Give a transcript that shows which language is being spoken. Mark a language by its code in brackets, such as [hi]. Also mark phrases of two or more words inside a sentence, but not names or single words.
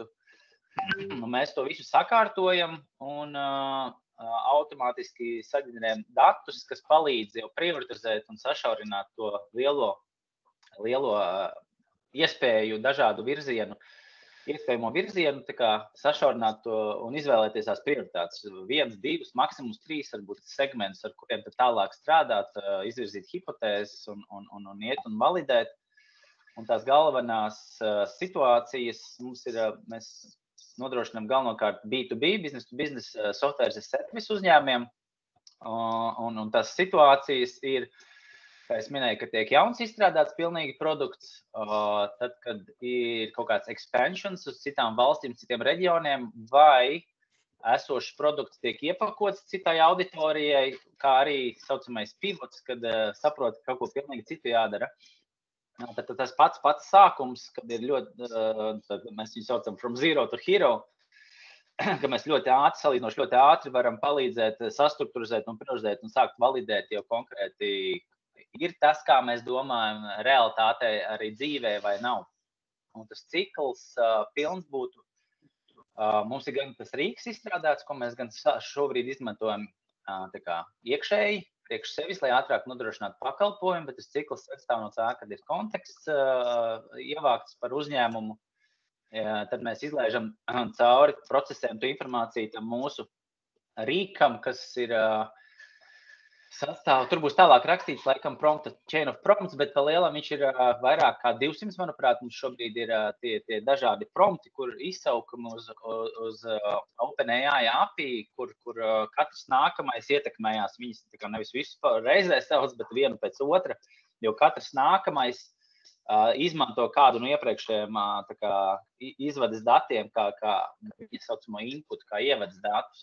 [lv] Mēs to visu sakārtojam un automātiski saģenerējam datus, kas palīdz jau prioritizēt un sašaurināt to lielo iespēju dažādu iespējamo virzienu, tā kā sašaurināt to un izvēlēties tās prioritātes. 1, 2, maksimums 3 varbūt segmentus, ar kuriem tad tālāk strādāt, izvirzīt hipotēzes un iet un validēt. Un tās galvenās situācijas mums ir, mēs nodrošinām galvenokārt B2B, [en] business to business software as a service [lv] uzņēmiem. Un tās situācijas ir, kā es minēju, ka tiek jauns izstrādāts pilnīgi produkts, tad, kad ir kaut kāds expansions uz citām valstīm, citiem reģioniem, vai esošs produkts tiek iepakots citai auditorijai, kā arī saucamais pivots, kad saprot, ka kaut ko pilnīgi citu jādara. Tad tas pats sākums, kad ir ļoti, mēs viņu saucam [en] from zero to hero, [lv] ka mēs salīdzinoši ļoti ātri varam palīdzēt, sastrukturizēt un priorizēt un sākt validēt jau konkrēti, ir tas, kā mēs domājam, realitātē arī dzīvē vai nav. Un tas cikls pilns būtu. Mums ir gan tas rīks izstrādāts, ko mēs gan šobrīd izmantojam iekšēji, priekš sevis, lai ātrāk nodrošinātu pakalpojumu, bet tas cikls sastāv no tā, kad ir konteksts ievākts par uzņēmumu. Tad mēs izlaižam cauri procesiem tu informāciju tam mūsu rīkam, kas ir sastāv. Tur būs tālāk rakstīts, laikam, [en] chain of prompts, [lv] bet pa lielam viņš ir vairāk kā 200, manuprāt. Mums šobrīd ir tie dažādi prompti, kur izsaukumi uz OpenAI API, kur katrs nākamais ietekmējās. Viņas nevis visu reizē sauc, bet vienu pēc otra, jo katrs nākamais izmanto kādu no iepriekšējiem izvades datiem, kā viņa saucamo input, kā ievadas datus.